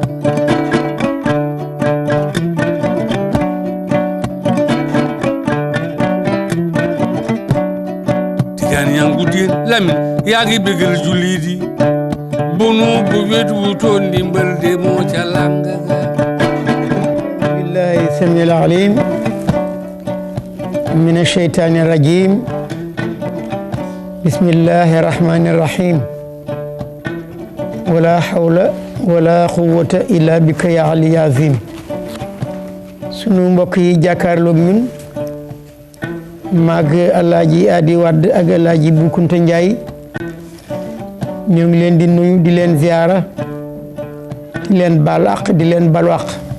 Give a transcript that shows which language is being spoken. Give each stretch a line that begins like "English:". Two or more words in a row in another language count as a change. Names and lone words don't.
Wolof: Tijaan yang Gudin Lamin yaa ngi bégal jullit yi bunu bu wet wutoon ndimbal de moo ca làng ga
Arabic: بالله السميع العليم من الشيطان الرجيم بسم الله الرحمن الرحيم ولا حول ولا قوة إلا بك يا علي عظيم
Wolof: sunu mbokk yi jàkkaarloog ñun mag Alaaji Adi Wade ak Alaaji Bukunta Njaay ñu ngi leen di nuyu di leen ziyaara di leen baal àq di leen balu àq